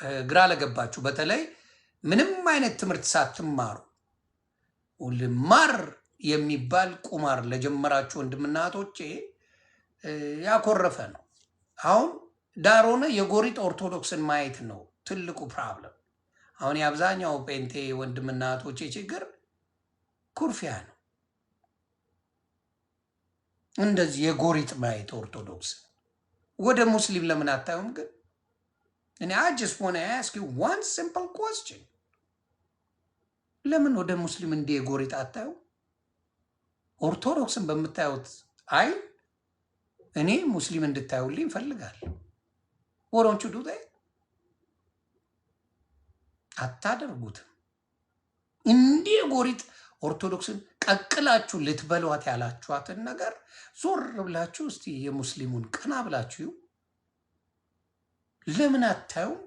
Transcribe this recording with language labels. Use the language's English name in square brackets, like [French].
[Amharic] ግራ ለገባችሁ በተለይ ምንም አይነት ትምህርት ሳትማሩ ልማር የሚባል ቁማር ለጀመራችሁ ወንድምና እህቶቼ ያኮረፈ ነው። አሁን ዳር ሆነ የጎሪጥ ኦርቶዶክስን ማየት ነው ትልቁ ፕሮብለም። አሁን የአብዛኛው ጴንጤ ወንድምና እህቶቼ ችግር ኩርፊያ ነው። እንደዚህ የጎሪጥ ማየት ኦርቶዶክስ ወደ ሙስሊም ለምን አታዩም ግን? [English] እኔ I just want to ask you one simple question. [Amharic] ለምን ወደ ሙስሊም እንዲህ የጎሪጥ አታዩ? ኦርቶዶክስን በምታዩት አይ እኔ ሙስሊም እንድታዩልኝ እፈልጋለሁ። ወሮንቹ ዱቴ አታደርጉትም። እንዲህ የጎሪጥ ኦርቶዶክስን ቀቅላችሁ ልትበሏት ያላችኋትን ነገር ዞር ብላችሁ እስቲ የሙስሊሙን ቀና ብላችሁ ለምን አታዩ?